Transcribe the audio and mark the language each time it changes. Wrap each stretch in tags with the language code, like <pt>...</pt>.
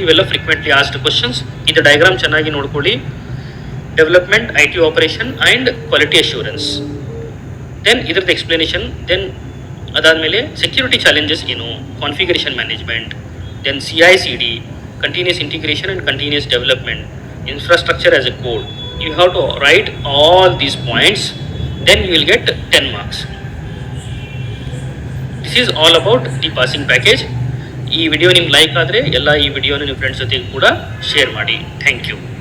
<kn>ಇವೆಲ್ಲ frequently asked questions. ಇದು diagram ಚೆನ್ನಾಗಿ ನೋಡ್ಕೊಳ್ಳಿ. Development, IT operation and quality assurance. Then ಇದ್ರದ್ದು ಎಕ್ಸ್ಪ್ಲನೇಷನ್. ದೆನ್ ಅದಾದಮೇಲೆ ಸೆಕ್ಯೂರಿಟಿ ಚಾಲೆಂಜಸ್ ಏನು, configuration management, then CI/CD, continuous integration and continuous development, infrastructure as a code.</kn> <en>You have to write all these points, then you will get 10 marks. This is all about the passing package.</en> <kn>ಈ video ನಿಮ್ಗೆ like ಆದರೆ ಎಲ್ಲ ಈ ವಿಡಿಯೋನ ನಿಮ್ಮ friends ಜೊತೆಗೆ ಕೂಡ share ಮಾಡಿ. Thank you.</kn>